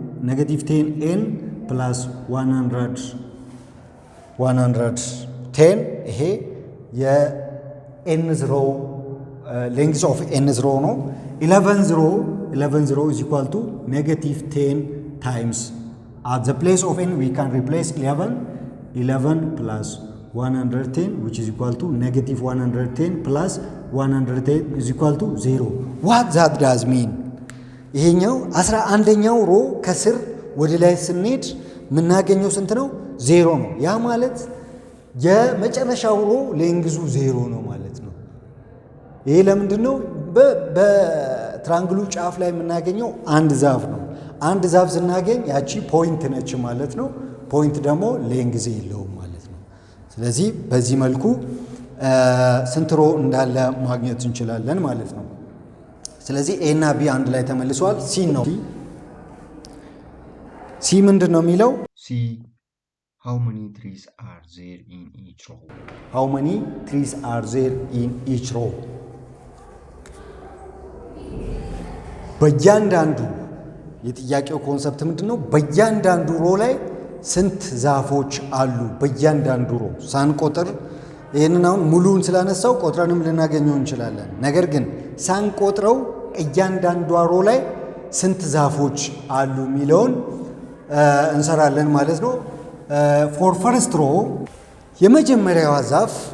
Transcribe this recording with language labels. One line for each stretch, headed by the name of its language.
English: negative 10n plus 110 ይሄ የnth row length of nth row ነው። 11 row is equal to negative 10 times at the place of n we can replace 11 plus 110 which is equal to negative 110 plus 110 is equal to 0. What that does mean?
Amharic: ይሄኛው 11ኛው ሮ ከስር ወደ ላይ ስንሄድ የምናገኘው ስንት ነው? 0 ነው። ያ ማለት የመጨረሻው ሮ ሌንግዙ 0 ነው ማለት ነው። ይሄ ለምንድን ነው? በትራንግሉ ጫፍ ላይ የምናገኘው አንድ ዛፍ ነው። አንድ ዛፍ ስናገኝ ያቺ ፖይንት ነች ማለት ነው። ፖይንት ደግሞ ሌንግዝ የለውም ማለት ነው። ስለዚህ በዚህ መልኩ ስንት ሮ እንዳለ ማግኘት እንችላለን ማለት ነው። ስለዚህ ኤ እና ቢ አንድ ላይ ተመልሷል። ሲ ነው። ሲ ምንድን ነው የሚለው?
English: ሲ how many trees are there in each row? how many trees are there in each row?
Amharic: በእያንዳንዱ የጥያቄው ኮንሰፕት ምንድን ነው? በእያንዳንዱ ሮ ላይ ስንት ዛፎች አሉ? በእያንዳንዱ ሮ ሳንቆጥር፣ ይህንን አሁን ሙሉውን ስላነሳው ቆጥረንም ልናገኘው እንችላለን። ነገር ግን ሳንቆጥረው እያንዳንዷ ሮ ላይ ስንት ዛፎች አሉ የሚለውን እንሰራለን ማለት ነው። ፎር ፈርስት ሮ የመጀመሪያዋ ዛፍ